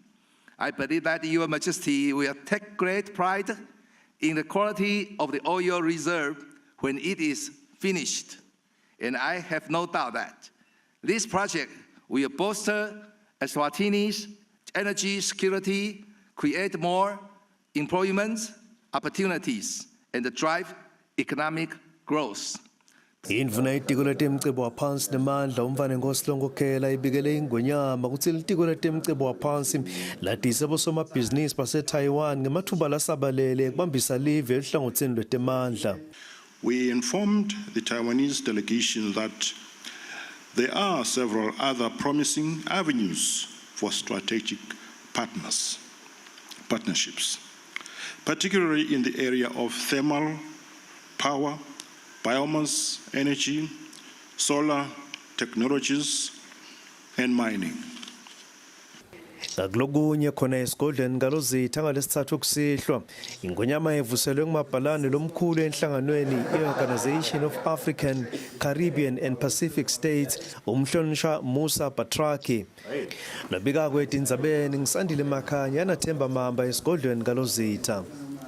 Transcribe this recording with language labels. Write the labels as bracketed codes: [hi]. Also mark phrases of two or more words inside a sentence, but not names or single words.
[en] I believe that Your Majesty will take great pride in the quality of the oil reserve when it is finished. And I have no doubt that this project will bolster Eswatini's energy security, create more employment opportunities, and drive economic growth. [ss] Indvuna itiko letemcebo waphansi nemandla umvane ngosilongokhela ibikele ingonyama kutsi litiko letemcebo waphansi ladise bosomabhizinisi baseTaiwan ngemathuba lasabalele ekubambisa live ehlangothini lwetemandla. [en] We informed the Taiwanese delegation that there are several other promising avenues for strategic partnerships, particularly in the area of thermal power, biomass energy, solar technologies, and mining. [ss] Ngakulokunye khona esigodlweni ngalozitha ngalesithathu kusihlwa ingonyama evuselwe kumabhalane lomkhulu enhlanganweni i-Organization of African, Caribbean and Pacific States umhlonishwa Musa Batraki. Nabika kwethu indzabeni ngisandile Makhanya naThemba Mamba esigodlweni ngalozitha.